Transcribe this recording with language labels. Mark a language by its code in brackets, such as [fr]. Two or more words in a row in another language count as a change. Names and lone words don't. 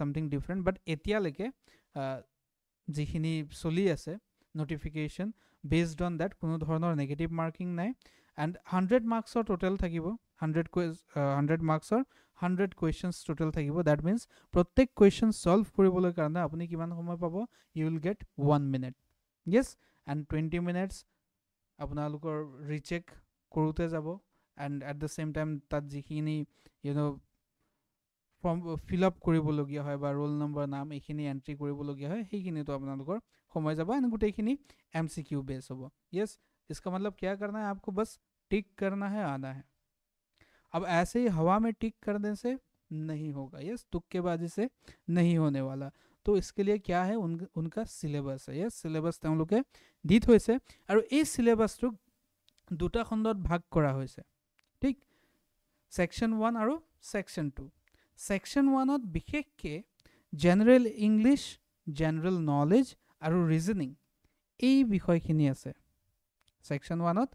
[en] something different but [as] এতিয়ালৈকে যিখিনি চলি আছে [en] notification based on date [as] কোনো ধৰণৰ [en] negative marking [as] নাই এণ্ড 100 মাৰ্কছৰ টোটেল থাকিব 100 মাৰ্কছৰ 100 কুৱেশ্যনছ টোটেল থাকিব [en] that means [as] প্ৰত্যেক কুৱেশ্যন ছল্ভ কৰিবলৈ কাৰণে আপুনি কিমান সময় পাব [en] you will get 1 minute yes and 20 minutes [as] আপোনালোকৰ ৰিচেক কৰোঁতে যাব [en] and at the same time [as] তাত যিখিনি [en] form fill up [as] কৰিবলগীয়া হয় বা [en] roll number [as] নাম এইখিনি এণ্ট্ৰি কৰিবলগীয়া হয় সেইখিনিতো আপোনালোকৰ সময় যাব এণ্ড গোটেইখিনি MCQ বেছ হ'ব য়েছ [hi] इसका मतलब क्या करना है आपको बस टिक करना है आना है अब ऐसे ही हवा में टिक करने से नहीं होगा यस तुक्केबाजी से नहीं होने वाला तो इसके लिए क्या है उनका सिलेबस है [en] yes syllabus [as] তেওঁলোকে দি থৈছে আৰু এই সিলেবাসটো দুটা খণ্ডত ভাগ কৰা হৈছে ঠিক সেকশন 1 আৰু সেকশন 2 সেকশন 1ত বিশেষকৈ [en] general English general knowledge [as] আৰু ৰিজনিং এই বিষয়খিনি আছে সেকশন 1ত